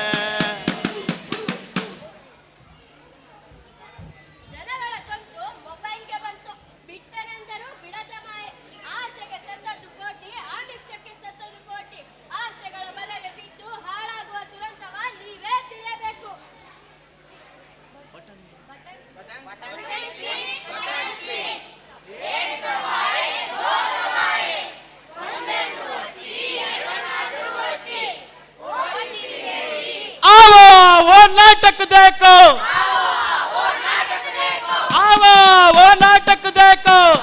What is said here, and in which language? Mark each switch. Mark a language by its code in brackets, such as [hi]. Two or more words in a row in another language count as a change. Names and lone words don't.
[kn] ಜನಗಳ ಕಂತು ಮೊಬೈಲ್ಗೆ ಬಂತು, ಬಿಟ್ಟರೆಂದರು ಬಿಡದ ಮಾಯೆ, ಆಸೆಗೆ ಸತ್ತದ್ದು ಕೋಟಿ, ಆಮಿಷಕ್ಕೆ ಸತ್ತದ್ದು ಕೋಟಿ, ಆಸೆಗಳ ಬಲೆಗೆ ಬಿದ್ದು ಹಾಳಾಗುವ ದುರಂತವ ನೀವೇ ತಿಳಿಯಬೇಕು. [hi] आवो वो नाटक देखो, आवो वो नाटक देखो,